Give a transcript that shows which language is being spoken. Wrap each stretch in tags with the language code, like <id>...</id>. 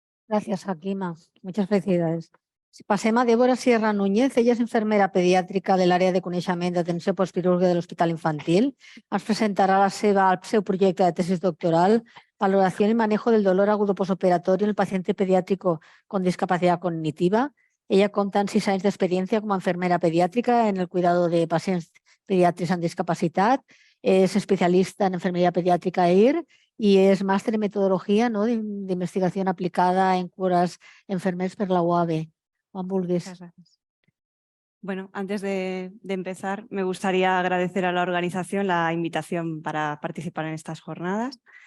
<es>Gracias, Hakima. Muchas felicidades.</es> <ca>Passem a Débora Sierra Núñez. Ella és enfermera pediàtrica de l'àrea de coneixement d'atenció postquirúrgica de l'Hospital Infantil. Ens presentarà el seu projecte de tesis doctoral,</ca> <es>Valoración y manejo del dolor agudo posoperatorio en el paciente pediátrico con discapacidad cognitiva.</es> <ca>Ella compta amb 6 anys d'experiència com a enfermera pediàtrica</ca> <es>en el cuidado de</es> <ca>pacients pediàtrics amb discapacitat.</ca> <es>És especialista en enfermería pediátrica EIR y es máster en metodología, ¿no?, de investigación aplicada en curas enfermers</es> <ca>per la UAB. Juan Vulguis.</ca> <es>Muchas gracias. Bueno, antes de empezar, me gustaría agradecer a la organización la invitación para participar en estas jornadas.</es>